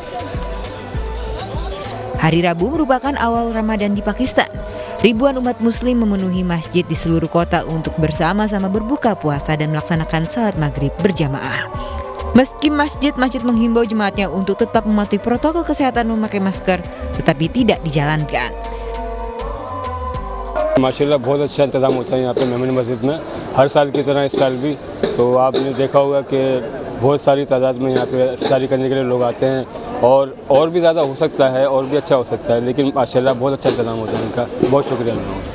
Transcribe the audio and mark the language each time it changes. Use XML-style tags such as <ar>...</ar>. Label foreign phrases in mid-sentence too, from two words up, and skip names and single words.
<id>Hari Rabu merupakan awal Ramadan di Pakistan. Ribuan umat muslim memenuhi masjid di seluruh kota untuk bersama-sama berbuka puasa dan melaksanakan salat maghrib berjamaah. Meski masjid-masjid menghimbau jemaatnya untuk tetap mematuhi protokol kesehatan memakai masker, tetapi tidak dijalankan.</id> <hi>माशाल्लाह बहुत अच्छा इंतजाम होता है यहाँ पे मेमन मस्जिद में हर साल की तरह इस साल भी तो आपने देखा होगा कि बहुत सारी तादाद में यहाँ पे इफ्तारी करने के लिए लोग आते हैं और भी ज़्यादा हो सकता है और भी अच्छा हो सकता है लेकिन माशाल्लाह बहुत अच्छा इंतजाम होता है इनका बहुत शुक्रिया उन लोगों का।</hi>